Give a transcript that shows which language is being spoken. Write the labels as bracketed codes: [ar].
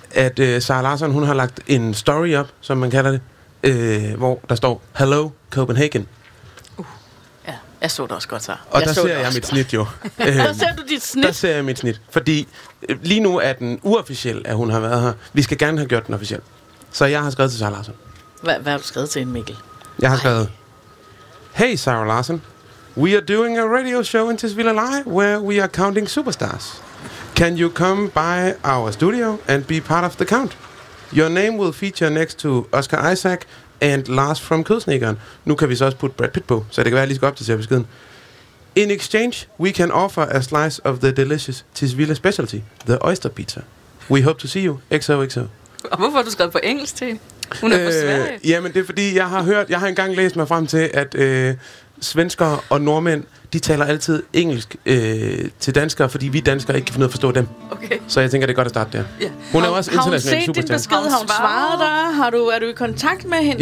[da] At Sara Larsson, hun har lagt en story op, som man kalder det, hvor der står, [en] Hello Copenhagen. [da] Ja, jeg så det også godt, så. Og der ser jeg mit snit, jo. Der ser du dit snit? Der ser jeg mit snit, fordi... Lige nu er den uofficiel, at hun har været her. Vi skal gerne have gjort den officiel. Så jeg har skrevet til Sara Larsson. Hvad har du skrevet til hende, Mikkel? Jeg har skrevet... Hey, Sara Larsson. [en] We are doing a radio show in Tisvilde Live, where we are counting superstars. Can you come by our studio and be part of the count? Your name will feature next to Oscar Isaac and Lars from Kødsnikkeren. [da] Nu kan vi så også putte Brad Pitt på, så det kan være, lige skal op til at se beskeden. [en] In exchange, we can offer a slice of the delicious Tisvilde specialty, the oyster pizza. We hope to see you. XOXO. [da] Og hvorfor har du skrevet på engelsk til? Hun er fra Sverige. Jamen, det er fordi, jeg har engang læst mig frem til, at svenskere og nordmænd, de taler altid engelsk til danskere, fordi vi danskere ikke kan finde ud af at forstå dem. Okay. Så jeg tænker, det er godt at starte der. [en] Yeah. [da] Hun er også international superstjerne. Har hun set din besked? Har hun svaret dig? Er du i kontakt med hende?